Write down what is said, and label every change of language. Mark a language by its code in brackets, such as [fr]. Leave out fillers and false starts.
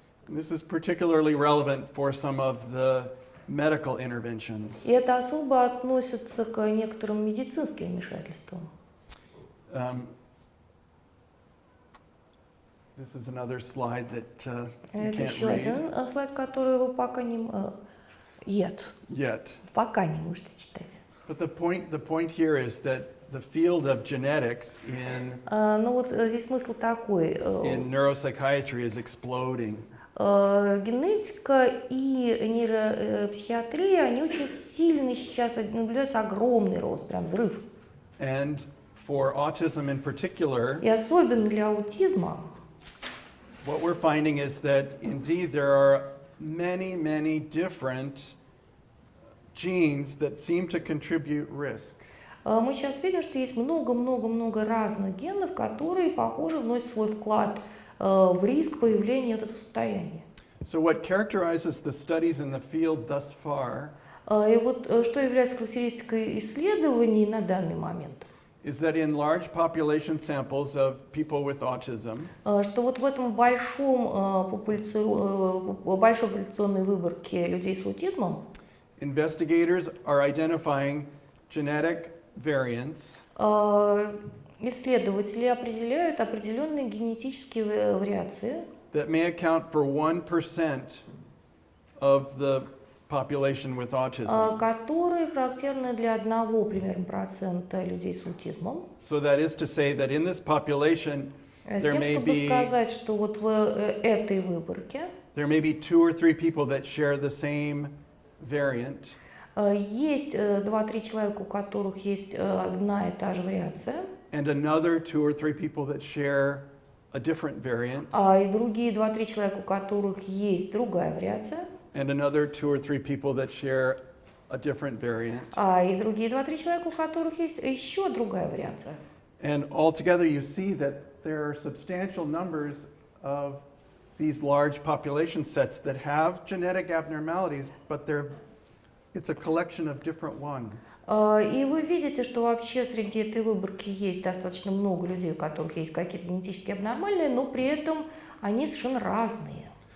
[en] This is particularly relevant for some of the medical interventions. [ru] И это особо относится к некоторым медицинским вмешательствам. [en] This is another slide that you [ru] Это [en] can't [ru] еще [en] read [ru] один слайд, который вы пока не [en] yet. [ru] пока не можете читать. [en] But the point here is that the field of genetics [ru] Но вот здесь смысл такой. [en] in neuropsychiatry is exploding. [ru] Генетика и нейропсихиатрия, они очень сильно сейчас наблюдается огромный рост, прям взрыв. [en] And for autism in particular, [ru] И особенно для аутизма, [en] what we're finding is that indeed there are many different genes that seem to contribute risk. [ru] мы сейчас видим, что есть много разных генов, которые, похоже, вносят свой вклад в риск появления этого состояния. [en] So what characterizes the studies in the field thus far [ru] И вот что является характеристикой исследований на данный момент, [en] is that in large population samples of people with autism, [ru] что вот в этом большой популяционной выборке людей с аутизмом [en] investigators are identifying genetic variants [ru] исследователи определяют определенные генетические вариации, [en] that may account for 1% of the population with autism. [ru] которые характерны для 1 примерно процента людей с аутизмом. [en] So that is to say that in this population [ru] С [en] there [ru] тем, [en] may [ru] чтобы [en] be [ru] сказать, что вот в этой выборке [en] 2 or 3 people that share the same variant, [ru] есть 2-3 человека, у которых есть одна и та же вариация, [en] and another 2 or 3 people that share a different variant, [ru] и другие 2-3 человека, у которых есть другая вариация, [en] and another 2 or 3 people that share a different variant. [ru] и другие 2-3 человека, у которых есть еще другая вариация. [en] And altogether you see that there are substantial numbers of these large population sets that have genetic abnormalities, but it's a collection of different ones. [ru] И вы видите, что вообще среди этой выборки есть достаточно много людей, у которых есть какие-то генетические абнормальные, но при этом они совершенно разные.